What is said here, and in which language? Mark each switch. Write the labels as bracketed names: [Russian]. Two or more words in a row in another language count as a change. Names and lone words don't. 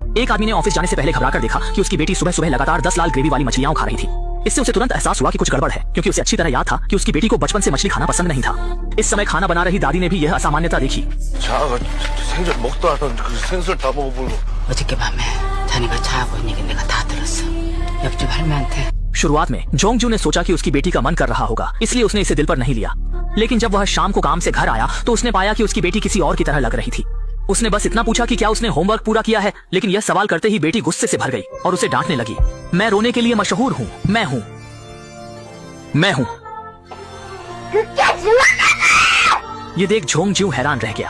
[Hindi] एक आदमी ने ऑफिस जाने से पहले घबराकर देखा कि उसकी बेटी सुबह सुबह लगातार 10 लाल ग्रेवी वाली मछलियां खा रही थी। इससे उसे तुरंत एहसास हुआ कि कुछ गड़बड़ है, क्योंकि उसे अच्छी तरह याद था कि उसकी बेटी को बचपन से मछली खाना पसंद नहीं था। इस समय खाना बना रही दादी ने भी यह असामान्यता देखी। [Korean] 어저께 밤에 자네가 자고 있는 게 내가 다 들었어. 옆집 할매한테. [Hindi] शुरुआत में जोंगजू ने सोचा कि उसकी बेटी का मन कर रहा होगा, इसलिए उसने इसे दिल पर नहीं लिया। लेकिन जब वह शाम को काम से घर आया तो उसने पाया कि उसकी बेटी किसी और की तरह लग रही थी। उसने बस इतना पूछा कि क्या उसने होमवर्क पूरा किया है, लेकिन यह सवाल करते ही बेटी गुस्से से भर गई और उसे डांटने लगी। मैं रोने के लिए मशहूर हूँ, मैं हूँ। ये देख जोंगजू हैरान रह गया।